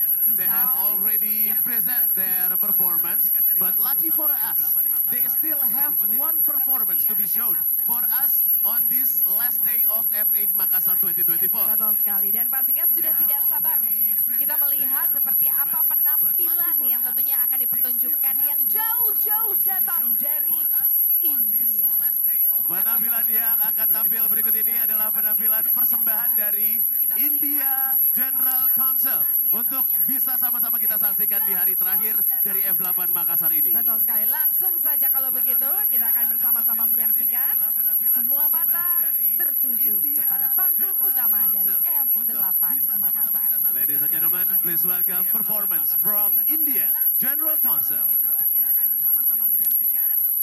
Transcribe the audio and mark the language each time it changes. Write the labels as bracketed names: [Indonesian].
[English] They have already present their performance, but lucky for us, they still have one performance to be shown for us on this last day of F8 Makassar 2024. [Indonesian] Betul sekali, dan pastinya sudah tidak sabar kita melihat seperti apa penampilan yang tentunya akan dipertunjukkan yang jauh-jauh datang dari India. Penampilan yang akan tampil berikut ini adalah penampilan persembahan dari India General Council untuk bisa sama-sama kita saksikan di hari terakhir dari F8 Makassar ini. Betul sekali, langsung saja kalau begitu kita akan bersama-sama menyaksikan. Semua mata tertuju kepada panggung utama dari F8 Makassar. [English] Ladies and gentlemen, please welcome performance from India General Council. [Indonesian] Kita akan bersama-sama menyaksikan.